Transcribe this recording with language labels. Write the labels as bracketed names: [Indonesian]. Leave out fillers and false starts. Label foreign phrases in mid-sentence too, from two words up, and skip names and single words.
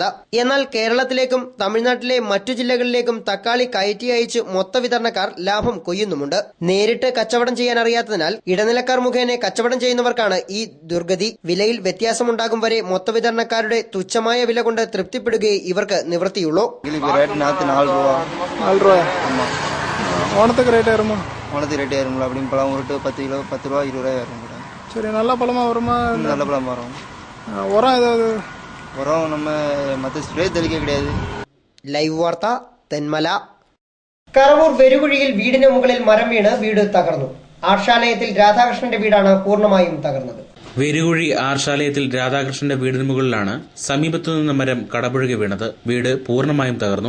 [Malayalam] എന്നാൽ കേരളത്തിലേക്കും തമിഴ്നാട്ടിലെ മറ്റു ജില്ലകളിലേക്കും തക്കാളി കയറ്റി അയച്ച് മൊത്ത വിതരണക്കാർ ലാഭം കൊയ്യുന്നുമുണ്ട്. നേരിട്ട് കച്ചവടം ചെയ്യാൻ അറിയാത്തതിനാൽ ഇടനിലക്കാർ മുഖേന കച്ചവടം ചെയ്യുന്നവർക്കാണ് ഈ ദുർഗതി. വിലയിൽ വ്യത്യാസമുണ്ടാകും വരെ മൊത്ത വിതരണക്കാരുടെ തുച്ഛമായ വില കൊണ്ട് തൃപ്തിപ്പെടുകയെ ഇവർക്ക് നിവൃത്തിയുള്ളൂ. [Tamil] ഓണத்துக்கு ரேட் ஆயிருமா? ஓணத்துக்கு ரேட் ஆயிருங்களா? அப்படின்னு பழம் உருட்டு 10 கிலோ 10 ரூபா 20 ரூபாய் ஆயிரும் கூட. சரி, நல்ல பழமா வருமா? நல்ல பழமா வரும். உரம் ஏதாவது? உரம் நம்ம மற்ற ஸ்ப்ரே தெளிக்க கிடையாது. [Malayalam] ലൈവ് വാർത്ത, തെന്മല. കറവൂർ വെരുകുഴിയിൽ വീടിന് മുകളിൽ മരം വീണ് വീട് തകർന്നു. ആർഷാലയത്തിൽ രാധാകൃഷ്ണന്റെ വീടാണ് പൂർണ്ണമായും തകർന്നത്. വെരുകുഴി ആർഷാലയത്തിൽ രാധാകൃഷ്ണന്റെ വീടിന് മുകളിലാണ് സമീപത്തുനിന്ന മരം കടപുഴകി വീണത്. വീട് പൂർണ്ണമായും തകർന്നു.